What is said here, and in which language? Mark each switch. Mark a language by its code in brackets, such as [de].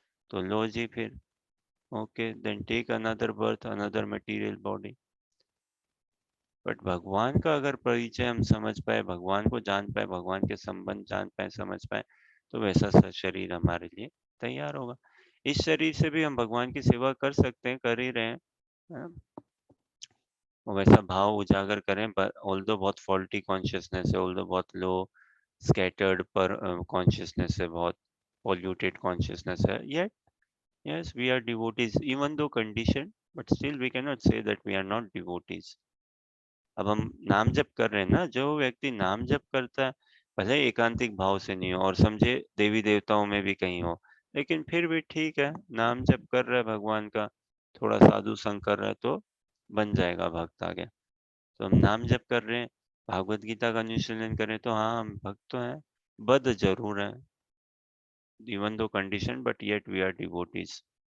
[en] तो लो जी फिर, okay then take another birth, another material body. [hi] But भगवान का अगर परिचय हम समझ पाए, भगवान को जान पाए, भगवान के संबंध जान पाए, समझ पाए, तो वैसा शरीर हमारे लिए तैयार होगा। इस शरीर से भी हम भगवान की सेवा कर सकते हैं, कर ही रहे हैं, हाँ? [en] वैसा भाव उजागर करें, पर ऑल्दो बहुत फॉल्टी कॉन्शियसनेस है, ऑल्दो बहुत लो स्कैटर्ड पर कॉन्शियसनेस है, बहुत polluted consciousness है, yet yes we are devotees, even though conditioned, but still we cannot say that we are not devotees. [hi] अब हम नाम जप कर रहे हैं ना, जो व्यक्ति नाम जप करता है, भले एकांतिक भाव से नहीं हो और समझे देवी देवताओं में भी कहीं हो, लेकिन फिर भी ठीक है, नाम जप कर रहा है भगवान का, थोड़ा साधु संग कर रहा है तो बन जाएगा भक्त आगे। तो हम नाम जप कर रहे हैं, भागवत गीता का अनुशीलन करें, तो हाँ हम भक्त तो हैं, बद्ध जरूर है, even though condition but yet we are devotees.